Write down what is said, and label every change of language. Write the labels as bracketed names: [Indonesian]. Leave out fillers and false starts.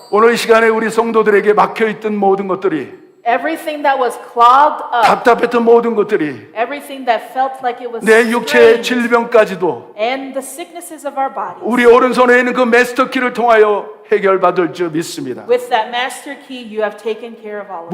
[Korean] 오늘 이 시간에 우리 성도들에게 막혀있던 모든 것들이 [English] Everything that was clogged up, [Korean] 답답했던 모든 것들이 [English] everything that felt like it was [Korean] 내 육체의 [English] strained, [Korean] 질병까지도 [English] and the sicknesses of our bodies, [Korean] 우리 오른손에 있는 그 마스터 키를 통하여 해결받을 줄 믿습니다. [English] with that master key, you have taken care of all of it.